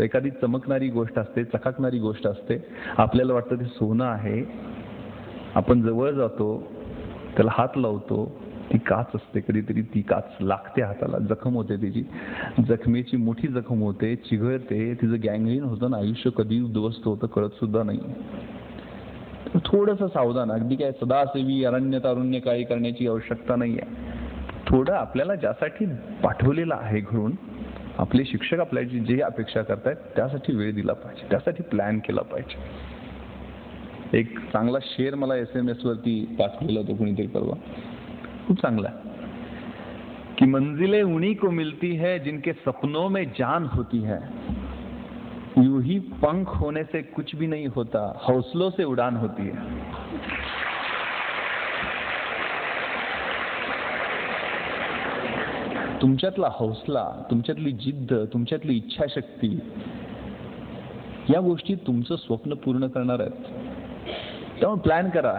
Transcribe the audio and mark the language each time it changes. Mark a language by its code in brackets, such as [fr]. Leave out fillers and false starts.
[mr] एखादी चमकणारी गोष्ट असते, चकाकणारी गोष्ट असते, आपल्याला वाटतं ते सोनं आहे, आपण जवळ जातो, त्याला हात लावतो, ती काच असते, कधीतरी ती काच लागते हाताला, जखम होते, त्याची जखमेची मोठी जखम होते, चिघळते, तिचं गँग्रीन होतं ना, आयुष्य कधी उद्ध्वस्त होतं कळत सुद्धा नाही. थोडंसं सावधान. अगदी काय सदासेवी अरण्य तारुण्य काही करण्याची आवश्यकता नाही आहे. थोडं आपल्याला ज्यासाठी पाठवलेलं आहे घरून, आपले शिक्षक आपल्याची जे अपेक्षा करतायत त्यासाठी वेळ दिला पाहिजे, त्यासाठी प्लॅन केला पाहिजे. एक चांगला शेर मला SMS वरती पाठवलेला होता कोणीतरी परवा, खूप चांगला, कि [hi] मंजिलें उन्हीं को मिलती है जिनके सपनों में जान होती है, यूं ही पंख होने से कुछ भी नहीं होता, हौसलों से उड़ान होती है. [mr] तुमच्यातला हौसला, तुमच्यातली जिद्द, तुमच्यातली इच्छाशक्ती, या गोष्टी तुमचं स्वप्न पूर्ण करणार आहेत. त्यामुळे प्लॅन करा.